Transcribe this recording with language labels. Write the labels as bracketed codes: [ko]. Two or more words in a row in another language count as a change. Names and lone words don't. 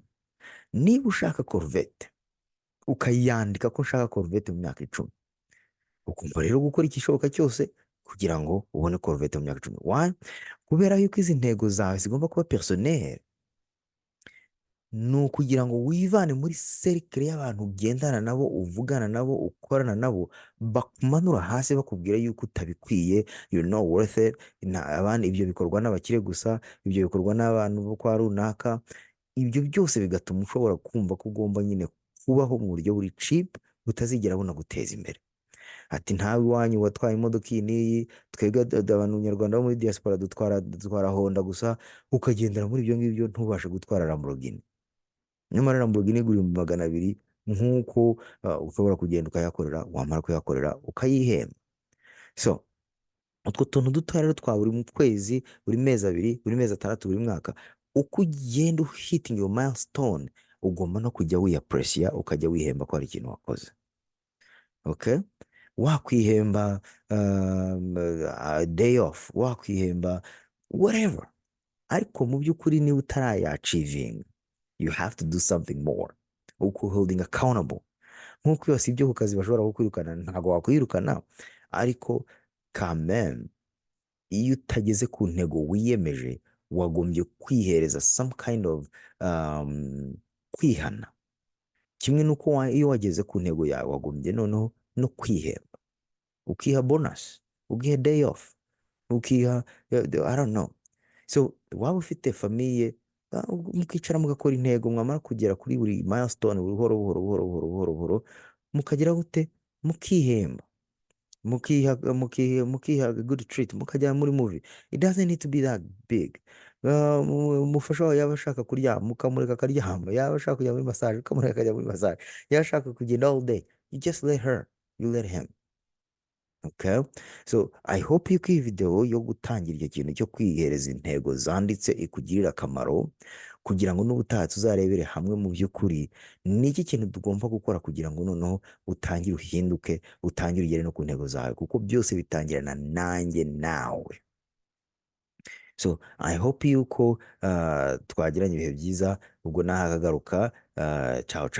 [rw] Niba ushaka Corvette, ukayandika ko ushaka Corvette mu myaka 10, ukumva rero gukora ikishoboka cyose kugira ngo ubone Corvette mu myaka 10. [en] Why? [rw] Kubera yuko izi ntego zawe zigomba kuba personnel. Ni ukugira ngo wivane muri cercle y'abantu ugendana nabo, uvugana nabo, ukorana nabo, bakumanura hasi bakubwira yuko utabikwiye, [en] you're not worth it. [rw] Abandi ibyo bikorwa n'abakire gusa, ibyo bikorwa n'abantu bo kwa runaka. Ibyo byose bigatuma ushobora kumva ko ugomba nyine kubaho mu buryo buri cheap, butazigera bunaguteza imbere. Ati ntawe iwanyu watwaye imodoka iyi n'iyi, twebwe abantu nyarwanda bo muri diaspora dutwara Honda gusa, ukagendera muri ibyo ngibyo ntubashe gutwara Lamborghini. Nyamara Lamborghini igura 200,000, nk'uko ushobora kugenda ukayakorera, wamara kuyakorera ukayihemba. So utwo tuntu duto rero twa buri kwezi, buri mezi 2, buri mezi 6, buri mwaka, uko ugenda [en] hitting your milestone, [rw] ugomba no kujya wiyapreciate, ukajya wihemba ko hari ikintu wakoze. Okay, wakwihemba [en] day off, [rw] wakwihemba whatever, ariko mu by'ukuri niba utarayachieving, [en] you have to do something more. [rw] ukuholding accountable. Nk'uko iyo wasibye ku kazi bashobora kukwirukana, ntabwo wakwirukana, ariko kameme iyo utageze ku ntego wiyemeje wagombye kwihereza [en] some kind of [rw] kwihana. Kimwe n'uko iyo wageze ku ntego yawe wagombye noneho no kwihemba, ukiha bonus, ukiha [en] day off, [rw] ukiha [en] I don't know. [rw] So waba ufite famiye, mukicara mugakora intego, mwamara kugera kuri buri milestone buhoro buhoro buhoro buhoro buhoro buhoro, mukagira gute, mukihemba, mukiha [en] good treat, [rw] mukajya muri movie. [en] It doesn't need to be that big. [rw] Umufasha wawe yaba ashaka kuryama mukamureka akaryama, yaba ashaka kujya muri massage ukamureka akajya muri massage, yaba ashaka kugenda [en] all day, you just let her, you let him. [rw] Okay, so I hope yuko iyi video yo gutangira icyo kintu cyo kwihereza intego zanditse ikugirira akamaro, kugira ngo n'ubutaha tuzarebere hamwe mu by'ukuri ni iki kintu tugomba gukora kugira ngo noneho utangire uhinduke, utangire ugere no ku ntego zawe, kuko byose bitangirana nanjye nawe. So I hope yuko twagiranye ibihe byiza, ubwo nahagaruka. [it] Ciao ciao.